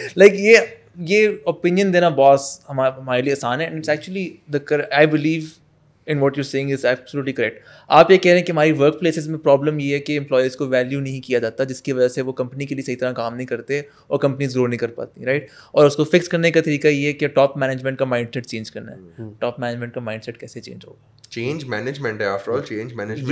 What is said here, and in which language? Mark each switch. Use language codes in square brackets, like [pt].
[ur] Like یہ opinion دینا باس ہمارے لیے آسان ہے. [en] And it's actually I believe in what you're saying is absolutely correct. [ur] آپ یہ کہہ رہے ہیں کہ ہماری ورک پلیسز میں پرابلم یہ ہے کہ امپلائیز کو ویلیو نہیں کیا جاتا, جس کی وجہ سے وہ کمپنی کے لیے صحیح طرح کام نہیں کرتے اور کمپنیز گرو نہیں کر پاتی, رائٹ. اور اس کو فکس کرنے کا طریقہ یہ ہے کہ ٹاپ مینجمنٹ کا مائنڈ سیٹ چینج کرنا ہے. ٹاپ مینجمنٹ کا مائنڈ سیٹ کیسے چینج ہوگا؟ چینج مینجمنٹ ہے آفٹر آل. Change management